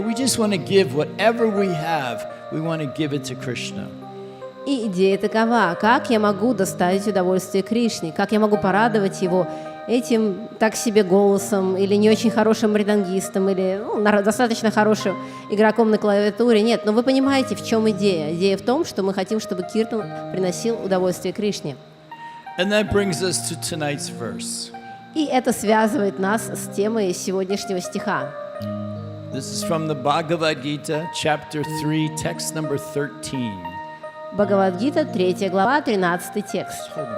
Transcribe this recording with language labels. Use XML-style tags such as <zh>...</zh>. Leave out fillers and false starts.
<en>We just want to give whatever we have, we want to give it to Krishna.</en> <ru>И идея такова: как я могу доставить удовольствие Кришне, как я могу порадовать его этим так себе голосом, или не очень хорошим мридангистом, или достаточно хорошим игроком на клавиатуре. Нет, но вы понимаете, в чем идея. Идея в том, что мы хотим, чтобы киртан приносил удовольствие Кришне.</ru> <en>And that brings us to tonight's verse.</en> <ru>И это связывает нас с темой сегодняшнего стиха.</ru> <en>This is from the Bhagavad Gita, chapter 3, text number 13.</en> <ru>Бхагавад Гита, 3 глава, 13 текст.</ru>